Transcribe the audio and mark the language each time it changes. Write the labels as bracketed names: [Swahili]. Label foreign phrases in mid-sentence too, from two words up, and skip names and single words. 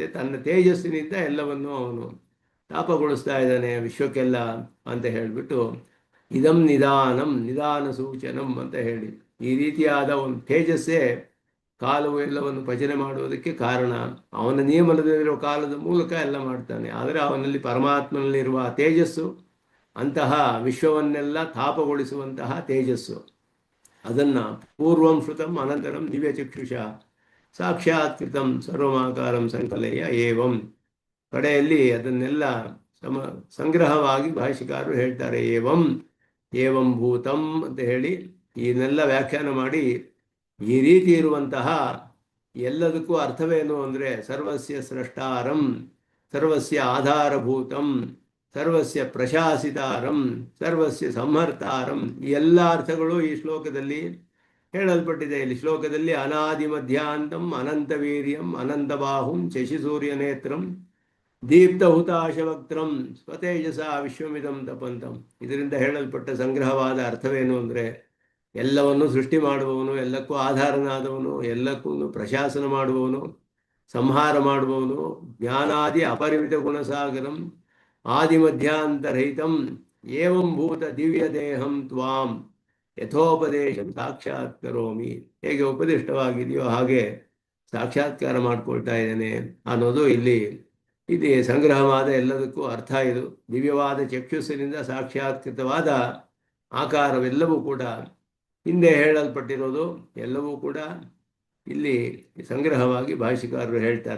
[Kannada] ತನ್ನ ತೇಜಸ್ಸಿನಿಂದ ಎಲ್ಲವನ್ನು ಅವನು ತಾಪಗೊಳಿಸ್ತಾ ಇದ್ದಾನೆ ವಿಶ್ವಕ್ಕೆಲ್ಲ ಅಂತ ಹೇಳಿಬಿಟ್ಟು [Sanskrit] ಇದಂ ನಿಧಾನಂ ನಿಧಾನ ಸೂಚನಂ [Kannada] ಅಂತ ಹೇಳಿ ಈ ರೀತಿಯಾದ ಒಂದು ತೇಜಸ್ಸೇ ಕಾಲವು ಎಲ್ಲವನ್ನು ಭಜನೆ ಮಾಡುವುದಕ್ಕೆ ಕಾರಣ. ಅವನ ನಿಯಮನದಲ್ಲಿರುವ ಕಾಲದ ಮೂಲಕ ಎಲ್ಲ ಮಾಡ್ತಾನೆ. ಆದರೆ ಅವನಲ್ಲಿ ಪರಮಾತ್ಮನಲ್ಲಿರುವ ತೇಜಸ್ಸು ಅಂತಹ ವಿಶ್ವವನ್ನೆಲ್ಲ ತಾಪಗೊಳಿಸುವಂತಹ ತೇಜಸ್ಸು. ಅದನ್ನು [Sanskrit] ಪೂರ್ವಂ ಶ್ರುತಂ ಅನಂತರಂ ದಿವ್ಯಚಕ್ಷುಷ ಸಾಕ್ಷಾತ್ಕೃತಂ ಸರ್ವಮಾಕಾರಂ ಸಂಕಲಯ ಏವಂ. [Kannada] ಕಡೆಯಲ್ಲಿ ಅದನ್ನೆಲ್ಲ ಸಂಗ್ರಹವಾಗಿ ಭಾಷಿಕಾರರು ಹೇಳ್ತಾರೆ. [Sanskrit] ಏವಂ ಏವಂ ಭೂತಂ [Kannada] ಅಂತ ಹೇಳಿ ಇದನ್ನೆಲ್ಲ ವ್ಯಾಖ್ಯಾನ ಮಾಡಿ ಈ ರೀತಿ ಇರುವಂತಹ ಎಲ್ಲದಕ್ಕೂ ಅರ್ಥವೇನು ಅಂದರೆ [Sanskrit] ಸರ್ವಸ್ಯ ಸ್ರಷ್ಟಾರಂ, ಸರ್ವಸ್ಯ ಆಧಾರಭೂತಂ, ಸರ್ವಸ್ಯ ಪ್ರಶಾಸಿತಾರಂ, ಸರ್ವಸ್ಯ ಸಂಹರ್ತಾರಂ. [Kannada] ಈ ಎಲ್ಲ ಅರ್ಥಗಳು ಈ ಶ್ಲೋಕದಲ್ಲಿ ಹೇಳಲ್ಪಟ್ಟಿದೆ. ಇಲ್ಲಿ ಶ್ಲೋಕದಲ್ಲಿ [Sanskrit] ಅನಾದಿ ಮಧ್ಯಾಂತಂ ಅನಂತವೀರ್ಯಂ ಅನಂತಬಾಹುಂ ಶಶಿಸೂರ್ಯ ನೇತ್ರಂ ದೀಪ್ತ ಹುತಾಶವಕ್ತ್ರಂ ಸ್ವತೇಜಸ ವಿಶ್ವಮಿದಂ ತಪಂತಂ. [Kannada] ಇದರಿಂದ ಹೇಳಲ್ಪಟ್ಟ ಸಂಗ್ರಹವಾದ ಅರ್ಥವೇನು ಅಂದರೆ ಎಲ್ಲವನ್ನು ಸೃಷ್ಟಿ ಮಾಡುವವನು, ಎಲ್ಲಕ್ಕೂ ಆಧಾರನಾದವನು, ಎಲ್ಲಕ್ಕೂ ಪ್ರಶಾಸನ ಮಾಡುವವನು, ಸಂಹಾರ ಮಾಡುವವನು, [Sanskrit] ಜ್ಞಾನಾದಿ ಅಪರಿಮಿತ ಗುಣಸಾಗರಂ ಆದಿಮಧ್ಯಾಂತರಹಿತಂ ಏವಂ ಭೂತ ದಿವ್ಯ ದೇಹಂ ತ್ವಾಂ ಯಥೋಪದೇಶಂ ಸಾಕ್ಷಾತ್ ಕರೋಮಿ. [Kannada] ಹೇಗೆ ಉಪದಿಷ್ಟವಾಗಿದೆಯೋ ಹಾಗೆ ಸಾಕ್ಷಾತ್ಕಾರ ಮಾಡಿಕೊಳ್ತಾ ಇದ್ದೇನೆ ಅನ್ನೋದು ಇಲ್ಲಿ ಸಂಗ್ರಹವಾದ ಎಲ್ಲದಕ್ಕೂ ಅರ್ಥ. ಇದು ದಿವ್ಯವಾದ ಚಕ್ಷುಸ್ಸಿನಿಂದ ಸಾಕ್ಷಾತ್ಕೃತವಾದ ಆಕಾರವೆಲ್ಲವೂ ಕೂಡ ಹಿಂದೆ ಹೇಳಲ್ಪಟ್ಟಿರೋದು ಎಲ್ಲವೂ ಕೂಡ ಇಲ್ಲಿ ಸಂಗ್ರಹವಾಗಿ ಭಾಷಿಕಾರರು ಹೇಳ್ತಾರೆ.